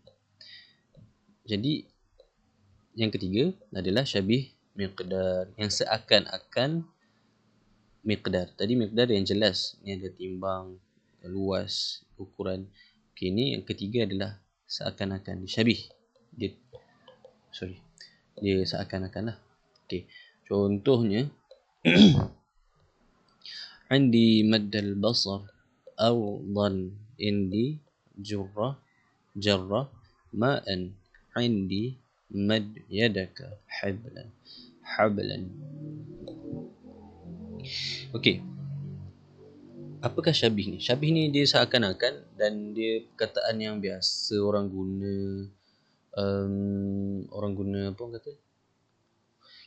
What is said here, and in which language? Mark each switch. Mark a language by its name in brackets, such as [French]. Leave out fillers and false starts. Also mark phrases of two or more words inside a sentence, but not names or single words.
[Malay] Jadi yang ketiga adalah [Arabic] شبيه مقدار, [Malay] yang seakan-akan miqdar. Tadi miqdar yang jelas, ni ada timbang, luas, ukuran. Okey, ni yang ketiga adalah seakan-akan, syabih. Dia seakan-akan lah. Okey. [Arabic] Contohnya عندي مد البصر أرضا عندي جرة ماء عندي مد يدك حبلا. [Malay] Okey. Apakah syabih ni? Syabih ni dia seakan-akan dan dia perkataan yang biasa orang guna apa kata?